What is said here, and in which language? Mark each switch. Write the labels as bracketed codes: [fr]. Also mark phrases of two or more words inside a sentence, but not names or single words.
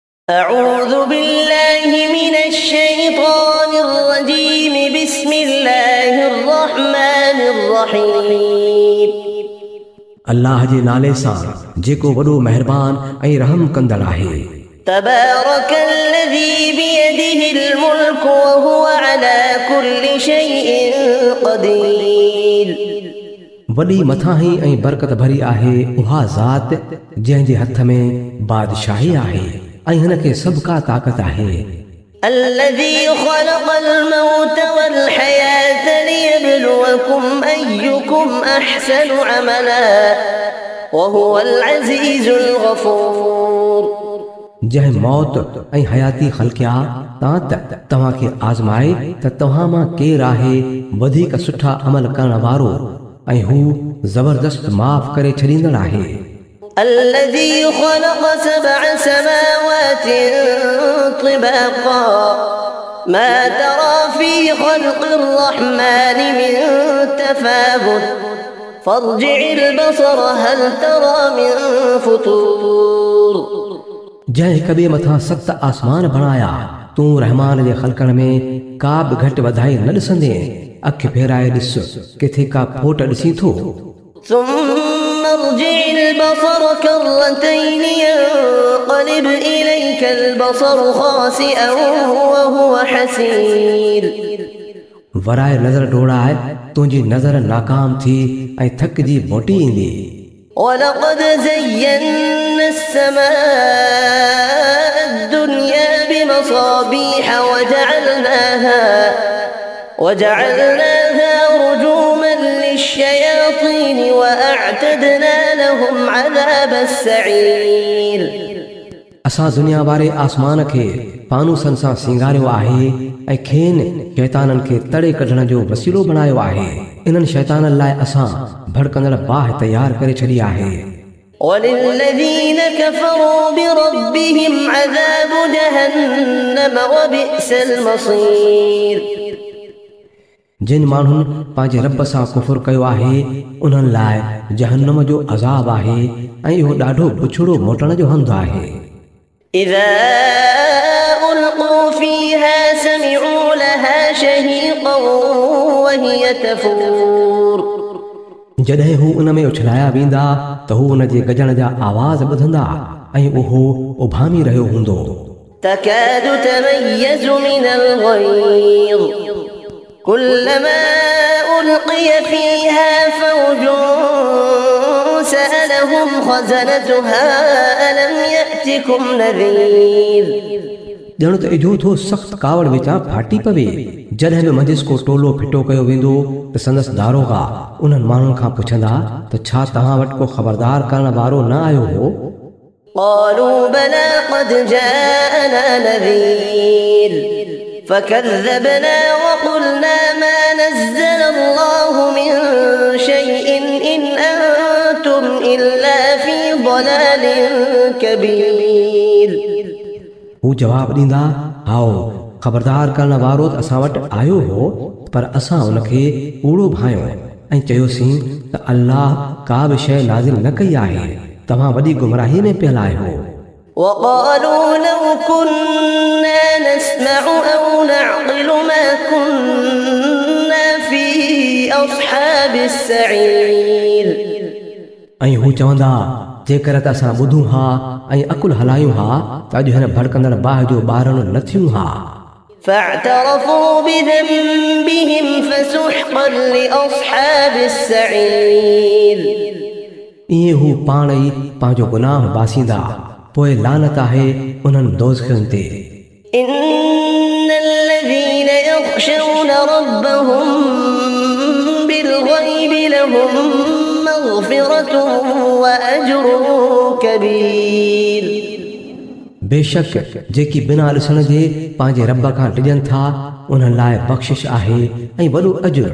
[ar] أعوذ بالله من الشيطان الرجيم بسم الله الرحمن الرحيم [sd] अल्लाह जे नाले सां जेको वॾो महिरबान ऐं रहम कंदड़ आहे। [ar] تبارك الذي بيده الملك وهو على كل شيء قدير [sd] वॾी मथाही ऐं बरकत भरी आहे उहा ज़ात जंहिं जे हथ में बादशाही आहे ऐं हिन खे सभु का ताक़त आहे। [ar] الذي خلق الموت والحياة ليبلوكم أيكم أحسن عملا وهو العزيز الغفور [sd] जंहिं मौत ऐं हयाती ख़लक़िया तां तव्हां खे आज़माए त तव्हां मां केरु आहे वधीक सुठा अमल करण वारो ऐं हू ज़बरदस्त माफ़ करे छॾींदड़ आहे। [ar] الذي خلق 7 سماوات طباقا ما ترى في خلق الرحمن من تفاوت فارجع البصر هل ترى من فطور [sd] जंहिं हिक ॿिए मथां 7 आसमान बणाया तूं रहमान जे ख़लक़नि में का बि घटि वधाई न ॾिसंदे अखि फेराए ॾिस किथे का फोट ॾिसी थो। [ar] ثم ارجع البصر كرتين ينقلب إليك البصر خاسئا وهو حسير [sd] वराए नज़र डोड़ाए तुंहिंजी नज़र नाकाम थी ऐं थकिजी मोटी ईंदी। [ar] ولقد زينا السماء الدنيا بمصابيح وجعلناها رجوما للشياطين وأعتدنا لهم عذاب السعير [sd] असां दुनिया वारे आसमान खे पानूसनि सां सिंगारियो आहे ऐं खेनि शैताननि खे तड़े कढण जो वसीलो बणायो आहे। इन्हनि शैताननि लाइ असां भड़कंदड़ बाहि तयार करे छॾी आहे। [ar] وللذين كفروا بربهم عذاب جهنم وبئس المصير [sd] जिन माण्हुनि पंहिंजे रब सां कुफुर कयो आहे उन्हनि लाइ जहन्नम जो अज़ाब आहे ऐं इहो ॾाढो बुछड़ो मोटण जो हंधु आहे। [ar] إذا ألقوا فيها سمعوا لها شهيقا وهي تفور [sd] जॾहिं हू उन में उछलाया वेंदा त हू उन जे गजण जा आवाज़ ॿुधंदा ऐं उहो उभामी रहियो हूंदो। [ar] تكاد تميز من الغيظ كلما ألقي فيها فوج سألهم خزنتها ألم يأتكم نذير [sd] ॼण त इजो थो सख़्त कावड़ विचां फाटी पवे जॾहिं बि मंझिस को टोलो फिटो कयो वेंदो त संदसि दारोगा उन्हनि माण्हुनि खां पुछंदा त छा तव्हां वटि को ख़बरदार करण वारो न आयो हो। [ar] قالوا بلى قد جاءنا نذير فكذبنا وقلنا ما نزل الله من شيء إن أنتم إلا في ضلال كبير [sd] हू जवाबु ॾींदा आओ ख़बरदार करण वारो त असां वटि आयो हो पर असां उनखे कूड़ो भायो ऐं चयोसीं त अल्लाह का बि शइ नाज़िल न कई आहे तव्हां वॾी गुमराही में पियल आहियो। [ar] وقالوا لو كنا نسمع أو نعقل ما كنا في أصحاب السعير [sd] ऐं हू चवंदा जेकर त असां ॿुधूं हा ऐं अकुल हलायूं हा त अॼु हिन भड़कंदड़ बाहि जो ॿारणु न थियूं हा। [ar] فاعترفوا بذنبهم فسحقا لأصحاب السعير [sd] ईअं हू पाण ई पंहिंजो गुनाह बासींदा पोइ लानत आहे उन्हनि दोज़खनि ते। [ar] إن الذين يخشون ربهم بالغيب لهم مغفرة وأجر كبير [sd] बेशक जेकी बिना ॾिसण जे पंहिंजे रब खां टिजनि था उन्हनि लाइ बख़्शिश आहे ऐं वॾो अजुर।